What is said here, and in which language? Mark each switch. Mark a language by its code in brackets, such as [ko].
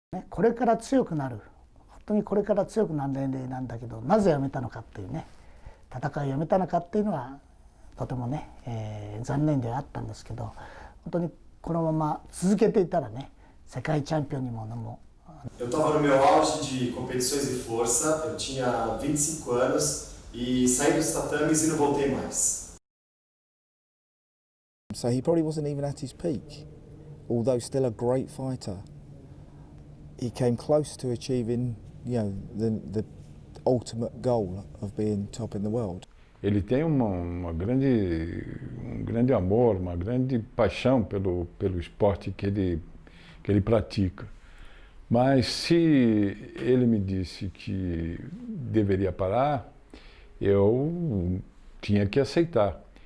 [ja] これから強くなる、本当にこれから強くなる年齢なんだけど、なぜやめたのかっていうね、戦いをやめたのかっていうのはとてもね、残念ではあったんですけど、本当にこのまま続けていたらね、世界チャンピオンにも [pt] Eu estava no meu auge de competições e força, eu tinha 25 anos e saí dos tatames e não voltei mais. [en] So he probably wasn't even at his peak, although still a great fighter. He came close to achieving, the ultimate goal of being top in the world. [pt] Ele tem um grande amor, uma grande paixão pelo esporte que ele pratica. Mas se ele me disse que deveria parar, eu tinha que aceitar.